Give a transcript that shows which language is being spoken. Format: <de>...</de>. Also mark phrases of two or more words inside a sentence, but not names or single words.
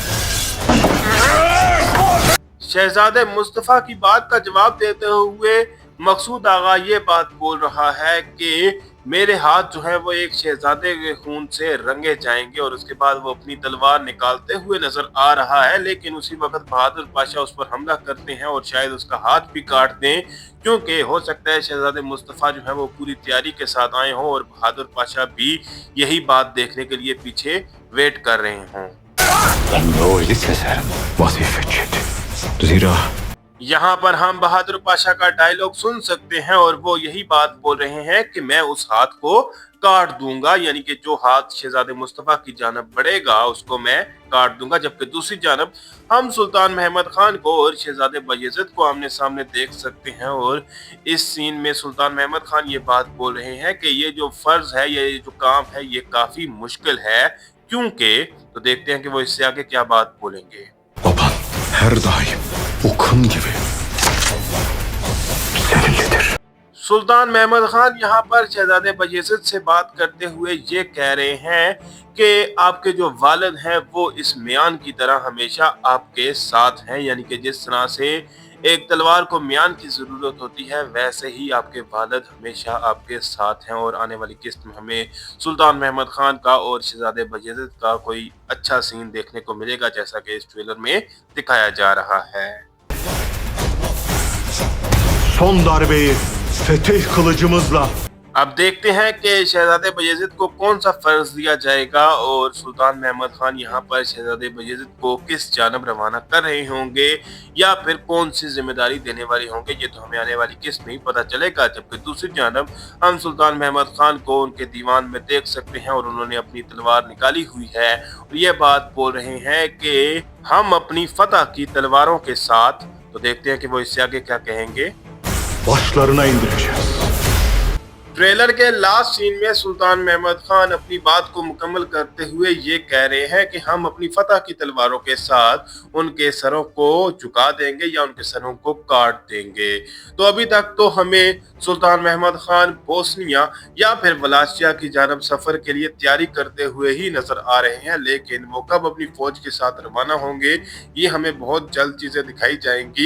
<hi>शहजादे मुस्तफ़ा की बात का जवाब देते हुए मकसूद आगा ये बात बोल रहा है कि मेरे हाथ जो है वो एक शहजादे के खून से रंगे जाएंगे और उसके बाद वो अपनी तलवार निकालते हुए नजर आ रहा है, लेकिन उसी वक्त बहादुर पाशा उस पर हमला करते हैं और शायद उसका हाथ भी काट दें, क्योंकि हो सकता है शहजादे मुस्तफ़ा जो है वो पूरी तैयारी के साथ आए हों और बहादुर पाशा भी यही बात देखने के लिए पीछे वेट कर रहे हों।</hi> <tr>Ben böyle keserim. Vazife çetin. Zira</tr> <hi>यहाँ पर हम बहादुर पाशा का डायलॉग सुन सकते हैं और वो यही बात बोल रहे हैं कि मैं उस हाथ को काट दूंगा, यानी कि जो हाथ शहजादे मुस्तफ़ा की जानब बढ़ेगा उसको मैं काट दूंगा। जबकि दूसरी जानब हम सुल्तान महमद खान को और शहजादे बायज़िद को आमने सामने देख सकते हैं और इस सीन में सुल्तान महमद खान ये बात बोल रहे हैं कि ये जो फर्ज है, ये जो काम है, ये काफी मुश्किल है। क्योंकि तो देखते हैं कि वो इससे आगे क्या बात बोलेंगे।</hi> <tr>baban her daim o kın gibi seninledir.</tr> <hi>सुल्तान महमद खान यहाँ पर शहजादे बायज़िद से बात करते हुए ये कह रहे हैं कि आपके जो वालिद हैं वो इस मियान की तरह हमेशा आपके साथ हैं, यानी कि जिस तरह से एक तलवार को मियान की ज़रूरत होती है वैसे ही आपके वालिद हमेशा आपके साथ हैं। और आने वाली किस्त में हमें सुल्तान महमद खान का और शहजादे बायज़िद का कोई अच्छा सीन देखने को मिलेगा, जैसा कि इस ट्रेलर में दिखाया जा रहा है।</hi> <tr>Son darbeyi fetih kılıcımızla</tr> <hi>अब देखते हैं कि शहजादे बायज़िद को कौन सा फर्ज दिया जाएगा और सुल्तान महमद खान यहाँ पर शहजादे बायज़िद को किस जानब रवाना कर रहे होंगे या फिर कौन सी जिम्मेदारी देने वाले होंगे, ये तो हमें आने वाली किस्त में ही पता चलेगा। जबकि दूसरी जानब हम सुल्तान महमद खान को उनके दीवान में देख सकते हैं और उन्होंने अपनी तलवार निकाली हुई है और ये बात बोल रहे हैं कि हम अपनी फतह की तलवारों के साथ। तो देखते हैं कि वो इससे आगे क्या कहेंगे।</hi> <tr>başlarına indireceğiz.</tr> <hi>ट्रेलर के लास्ट सीन में सुल्तान महमद खान अपनी बात को मुकम्मल करते हुए ये कह रहे हैं कि हम अपनी फतह की तलवारों के साथ उनके सरों को झुका देंगे या उनके सरों को काट देंगे। तो अभी तक तो हमें सुल्तान महमद खान बोस्निया या फिर वलाशिया की जानब सफर के लिए तैयारी करते हुए ही नजर आ रहे हैं, लेकिन वो कब अपनी फौज के साथ रवाना होंगे ये हमें बहुत जल्द चीजें दिखाई जाएंगी।</hi>